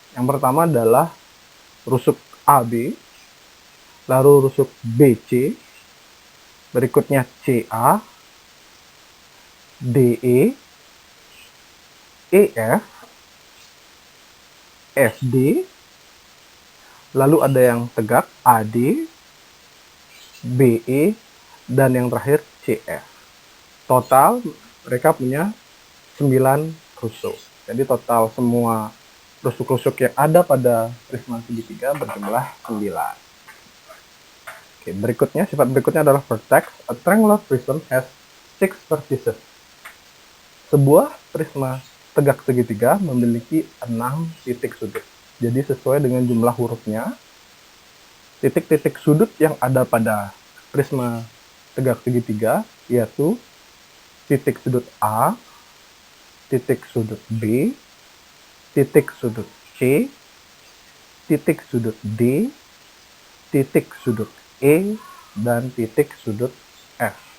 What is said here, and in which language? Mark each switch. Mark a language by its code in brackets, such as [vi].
[id] Yang pertama adalah rusuk AB, lalu rusuk BC, berikutnya CA, DE, EF, FD, lalu ada yang tegak AD, BE, dan yang terakhir CF. Total mereka punya 9 rusuk. Jadi total semua rusuk-rusuk yang ada pada prisma segitiga berjumlah 9. Oke, berikutnya, sifat berikutnya adalah vertex. [en] A triangular prism has 6 vertices. [id] Sebuah prisma tegak segitiga memiliki 6 titik sudut. Jadi sesuai dengan jumlah hurufnya, titik-titik sudut yang ada pada prisma tegak segitiga yaitu titik sudut A, titik sudut B, titik sudut C, titik sudut D, titik sudut E, dan titik sudut F.